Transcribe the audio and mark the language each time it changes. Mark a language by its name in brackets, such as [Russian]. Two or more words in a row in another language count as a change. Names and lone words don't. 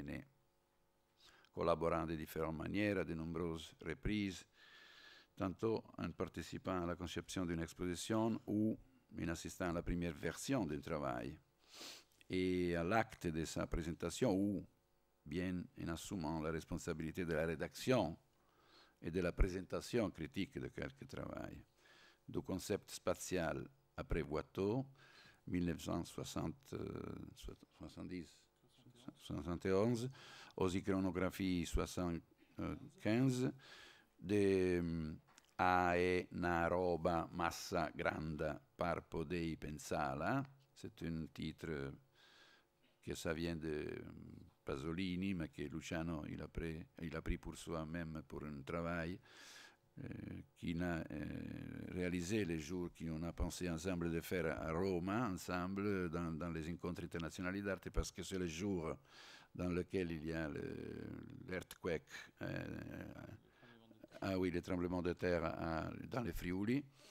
[French] menée, collaborant de différentes manières à de nombreuses reprises, tantôt en participant à la conception d'une exposition ou en assistant à la première version d'un travail et à l'acte de sa présentation ou bien en assumant la responsabilité de la rédaction et de la présentation critique de quelques travaux. Du concept spatial après Watteau, 1971, aux iconographies 75, de una roba massa grande par podei pensala. C'est un titre que ça vient de Pasolini, mais que Luciano il a pris pour soi-même pour un travail qu'il a réalisé les jours qu'on a pensé ensemble de faire à Rome, ensemble, dans les rencontres internationales d'art, parce que c'est le jour dans lequel il y a l'earthquake, le tremblement de terre dans les Friuli.